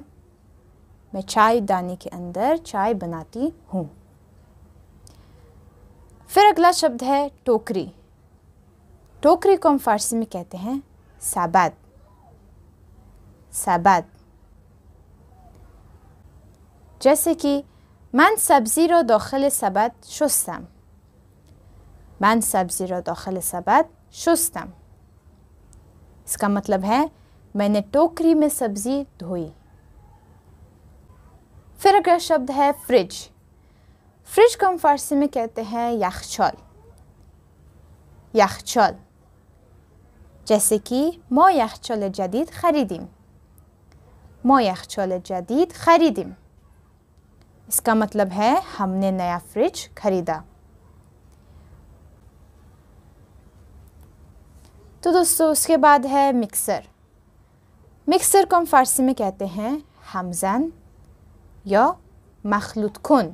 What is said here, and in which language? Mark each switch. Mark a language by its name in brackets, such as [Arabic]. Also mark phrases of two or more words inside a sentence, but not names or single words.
[Hindi] मैं चायदानी के अंदर चाय बनाती हूँ। फिर अगला शब्द है टोकरी। टोकरी को हम फारसी में कहते हैं साबाद। साबाद, जैसे कि [Persian] من سبزی را داخل سبد شستم. من سبزی را داخل سبد شستم. [Hindi] इसका मतलब है मैंने टोकरी में सब्जी धोई। फिर अगला शब्द है फ्रिज। फ्रिज को हम फारसी में कहते हैं यखचाल। यखचाल, जैसे कि [Persian] ما یخچال جدید خریدیم. ما یخچال جدید خریدیم. [Hindi] इसका मतलब है हमने नया फ्रिज खरीदा। तो दोस्तों उसके बाद है मिक्सर। मिक्सर को हम फारसी में कहते हैं हमज़न या [Persian] مخلوط کن.